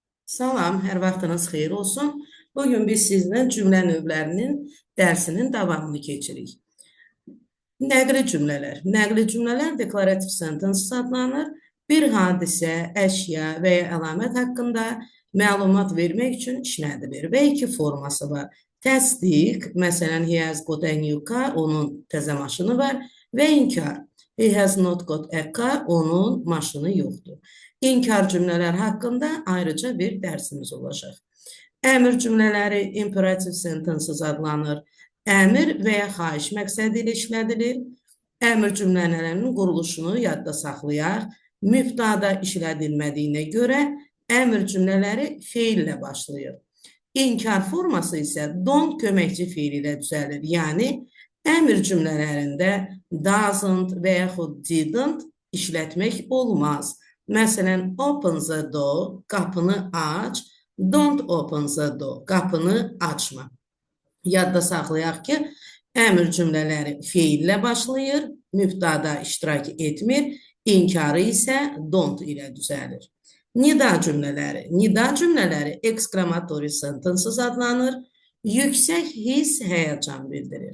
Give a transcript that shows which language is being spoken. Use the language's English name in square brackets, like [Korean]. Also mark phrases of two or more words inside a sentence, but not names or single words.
[Azerbaijani] Salam, hər vaxtınız xeyir olsun. Bugün biz sizlə cümlə növlərinin dərsinin davamını keçirik. Nəqli cümlələr. Nəqli cümlələr deklarativ sentences adlanır. Bir hadisə, əşya və ya əlamət haqqında məlumat vermək üçün işlədilir və iki forması var. Təsdiq, məsələn, [English] he has got a new car, [Azerbaijani] onun təzə maşını var və inkar. [English] He has not got a car, [Azerbaijani] onun maşını yoxdur. İnkar cümlələr haqqında ayrıca bir dərsimiz olacaq. Əmr cümlələri imperativ sentences adlanır. Əmr və ya xahiş məqsədi ilə işlədilir. Əmr cümlələrinin quruluşunu yadda saxlayaq. Mübtada işlədilmədiyinə görə əmr cümlələri feillə başlayır. İnkar forması isə don't köməkçi feil ilə düzəlir. Yəni, əmr cümlələrində doesn't və yaxud didn't işlətmək olmaz. Məsələn, [English] open the door, [Azerbaijani] qapını aç, [English] don't open the door, [Azerbaijani] qapını açma. Yadda saxlayaq ki, əmr cümlələri feillə başlayır, mübtada iştirak etmir, inkarı isə don't ilə düzəlir. Nida cümlələri. Nida cümlələri [English] exclamatory sentences [Azerbaijani] adlanır, yüksək hiss, həyəcan bildirir.